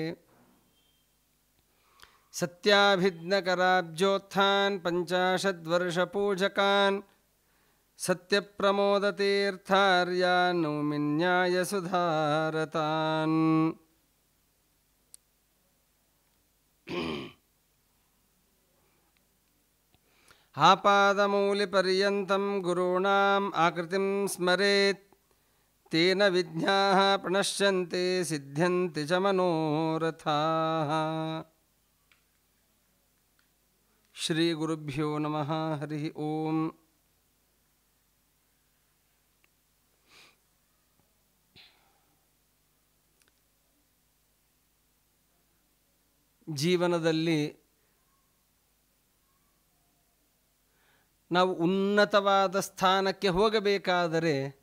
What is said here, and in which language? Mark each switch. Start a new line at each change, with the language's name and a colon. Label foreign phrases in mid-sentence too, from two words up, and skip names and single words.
Sanskrit: ಸತ್ಯಾಭಿಜ್ಞಕರಾಬ್ಜೋತ್ಥಾನ್ ಪಂಚಾಶದ್ವರ್ಷಪೂಜಕಾನ್ ಸತ್ಯಪ್ರಮೋದತೀರ್ಥಾರ್ಯಾನ್ ನೌಮಿನ್ಯಾಯಸುಧಾರತಾನ್. ಆಪಾದಮೌಲಿಪರ್ಯಂತಂ ಗುರುಣಾಂ ಆಕೃತಿಂ ಸ್ಮರೇತ್ ತೇನ ವಿಘ್ನಾಃ ಪ್ರಣಶ್ಯಂತೆ ಸಿದ್ಧ್ಯಂತಿ ಚ ಮನೋರಥಾಃ. ಶ್ರೀ ಗುರುಭ್ಯೋ ನಮಃ. ಹರಿ ಓಂ.
Kannada: ಜೀವನದಲ್ಲಿ ನಾವು ಉನ್ನತವಾದ ಸ್ಥಾನಕ್ಕೆ ಹೋಗಬೇಕಾದರೆ